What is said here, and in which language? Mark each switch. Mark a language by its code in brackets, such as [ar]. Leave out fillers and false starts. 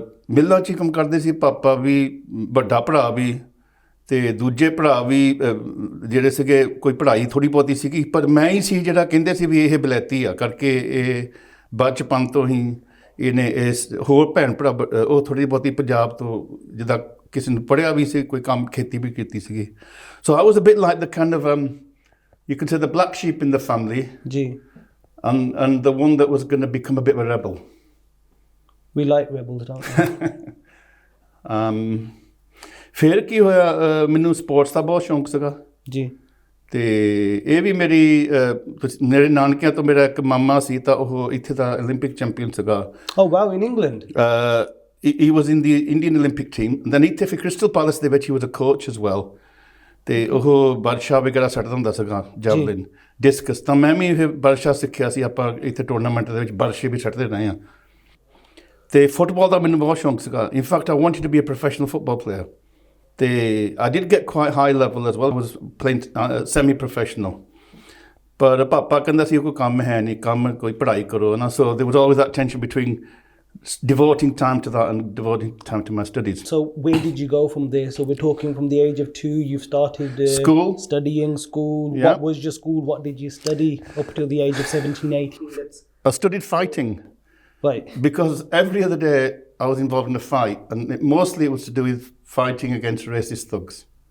[pa] ਮਿੱਲਾਂ 'ਚ ਹੀ ਕੰਮ ਕਰਦੇ ਸੀ, ਪਾਪਾ ਵੀ, ਵੱਡਾ ਭਰਾ ਵੀ, ਅਤੇ ਦੂਜੇ ਭਰਾ ਵੀ ਜਿਹੜੇ ਸੀਗੇ। ਕੋਈ ਪੜ੍ਹਾਈ ਥੋੜ੍ਹੀ ਬਹੁਤੀ ਸੀਗੀ, ਪਰ ਮੈਂ ਹੀ ਸੀ ਜਿਹੜਾ ਕਹਿੰਦੇ ਸੀ ਵੀ ਇਹ ਬਲੈਤੀ ਆ, ਕਰਕੇ ਇਹ ਬਚਪਨ ਤੋਂ ਹੀ ਇਹਨੇ ਇਸ ਹੋਰ ਭੈਣ ਭਰਾ ਉਹ ਥੋੜ੍ਹੀ ਬਹੁਤੀ ਪੰਜਾਬ ਤੋਂ ਜਿੱਦਾਂ ਕਿਸੇ ਨੂੰ ਪੜ੍ਹਿਆ ਵੀ ਸੀ, ਕੋਈ ਕੰਮ ਖੇਤੀ ਵੀ ਕੀਤੀ ਸੀਗੀ। [en] So I was a bit like the kind of you could say the black sheep in the family ਜੀ, and the one that was going to become a bit of a rebel. We like rebels, don't we? [pa] ਫਿਰ ਕੀ ਹੋਇਆ, ਮੈਨੂੰ sports ਦਾ ਬਹੁਤ ਸ਼ੌਂਕ ਸੀਗਾ ਜੀ। ਅਤੇ ਇਹ ਵੀ ਮੇਰੇ ਨਾਨਕਿਆਂ ਤੋਂ ਮੇਰਾ ਇੱਕ ਮਾਮਾ ਸੀ, ਤਾਂ ਉਹ ਇੱਥੇ ਦਾ ਓਲੰਪਿਕ ਚੈਂਪੀਅਨ ਸੀਗਾ। [en] Oh wow, in England? He was in the Indian Olympic team. Then [pa] ਇੱਥੇ ਫਿਰ ਕ੍ਰਿਸਟਲ ਪੈਲੇਸ ਦੇ ਵਿੱਚ [en] he was a coach as well. [pa] ਅਤੇ ਉਹ ਬਰਸ਼ਾ ਵਗੈਰਾ ਸੱਟਦਾ ਹੁੰਦਾ ਸੀਗਾ, ਜੈਵਲਿਨ, ਡਿਸਕਸ। ਤਾਂ ਮੈਂ ਵੀ ਇਹ ਬਰਸ਼ਾ ਸਿੱਖਿਆ ਸੀ, ਆਪਾਂ ਇੱਥੇ ਟੂਰਨਾਮੈਂਟ ਦੇ ਵਿੱਚ ਬਰਸ਼ੇ ਵੀ ਸੱਟਦੇ ਰਹੇ ਹਾਂ। ਤੇ ਫੁੱਟਬਾਲ ਦਾ ਮੈਨੂੰ ਬਹੁਤ ਸ਼ੌਂਕ ਸੀਗਾ [en] in fact I wanted to be a professional football player ਤੇ I did get quite high level as well was playing semi professional [pa] ਪਰ ਪਾਪਾ ਕਹਿੰਦਾ ਸੀ ਕੋਈ ਕੰਮ ਹੈ ਨਹੀਂ ਕੰਮ ਕੋਈ ਪੜ੍ਹਾਈ ਕਰੋ ਨਾ [en] So there was always that tension between devoting time to that and devoting time to my studies. So where did you go from there? So we're talking from the age of 2, you've started School. Studying school. Yeah. What was your school? What did you study up till the age of 17, 18? I studied fighting. Right. Because every other day I was involved in a fight and mostly it was to do with fighting against racist thugs.